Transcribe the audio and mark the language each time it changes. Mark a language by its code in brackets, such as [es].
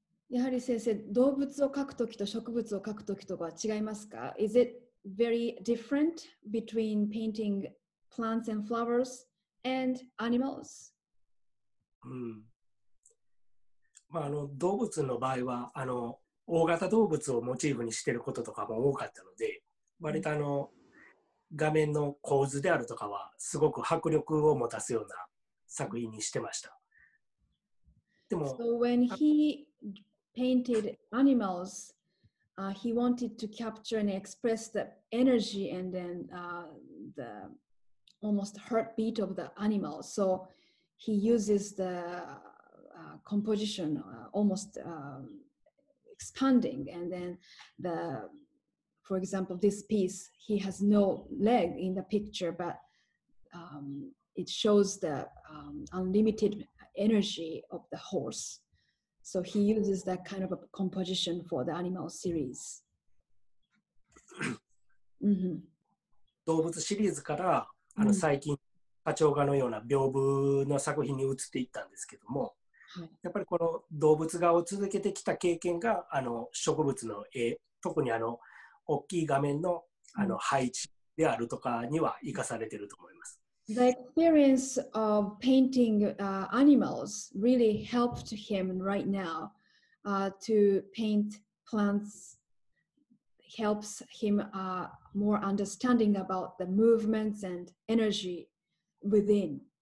[ja] やはり先生、動物を描くときと植物を描くときとは違いますか？ [en] Is it very different between painting plants and flowers and animals? [ja] 動物の場合は大型動物をモチーフにしていることとかも多かったので、割と画面の構図であるとかはすごく迫力を持たすような作品にしてました。でも、 [en] So when he painted animals, he wanted to capture and express the energy and then the almost heartbeat of the animal. So he uses the composition almost expanding, and then for example, this piece, he has no leg in the picture, but it shows the unlimited energy of the horse. So he uses that kind of a composition for the animal series. [ja] 動物シリーズから最近花鳥画のような屏風の作品に移っていったんですけども、やっぱりこの動物画を続けてきた経験が植物の絵、特に大きい画面の配置であるとかには生かされていると思います。 [en] The experience of painting animals really helped him right now to paint plants. Helps him more understanding about the movements and energy within.